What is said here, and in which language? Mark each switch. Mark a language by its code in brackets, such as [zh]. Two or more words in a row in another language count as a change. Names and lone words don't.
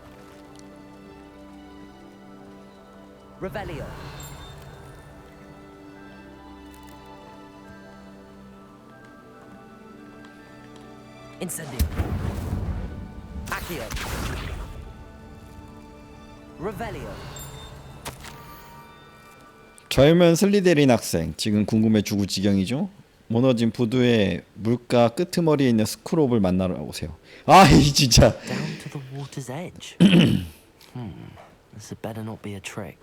[la] Revelio. Incendio. Accio. Revelio. [ko] 젊은 슬리데린 학생 지금 궁금해 죽을 지경이죠. 무너진 부두의 물가 끄트머리에 있는 스크롭을 만나러 오세요. 이 진짜 [en] Down to the water's edge. This had better not be a trick.